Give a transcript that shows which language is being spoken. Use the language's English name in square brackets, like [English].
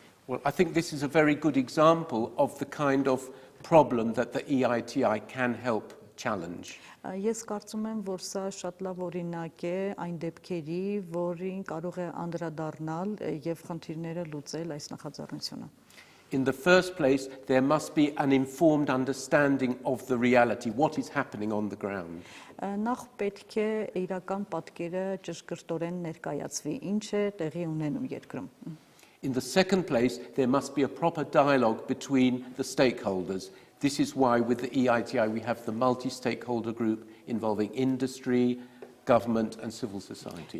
[English] Well, I think this is a very good example of the kind of problem that the EITI can help challenge. [Armenian] Ես կարծում եմ, որ սա շատ լավ օրինակ է այն դեպքերի, որին կարող է անդրադառնալ եւ խնդիրները լուծել այս նախաձեռնությունը։ [English] In the first place, there must be an informed understanding of the reality, what is happening on the ground. [Armenian] Նախ պետք է իրական պատկերը ճշգրտորեն ներկայացվի, ինչ է տեղի ունենում երկրում։ [English] In the second place, there must be a proper dialogue between the stakeholders. This is why with the EITI we have the multi-stakeholder group involving industry, government and civil society.